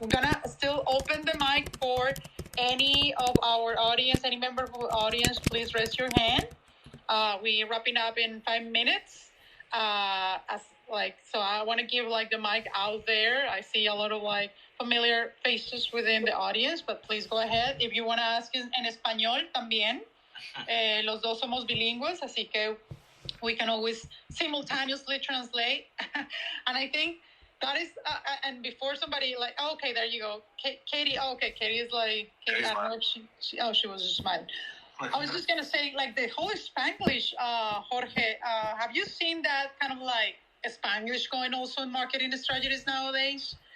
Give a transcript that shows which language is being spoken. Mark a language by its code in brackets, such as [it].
[en] We're gonna still open the mic for any of our audience, any member of our audience. Please raise your hand. We're wrapping up in 5 minutes. So I want to give like the mic out there. I see a lot of like familiar faces within the audience, but please go ahead. If you want to ask [es] en español también, los dos somos bilingües, así que [en] we can always simultaneously translate. And I think that is, and before somebody like, oh, okay, there you go. Katie, Katie is like, Katie, I don't know if she was just smiling. I was just going to say, like, the whole Spanglish, Jorge, have you seen that kind of, like, Spanglish going also in marketing strategies nowadays?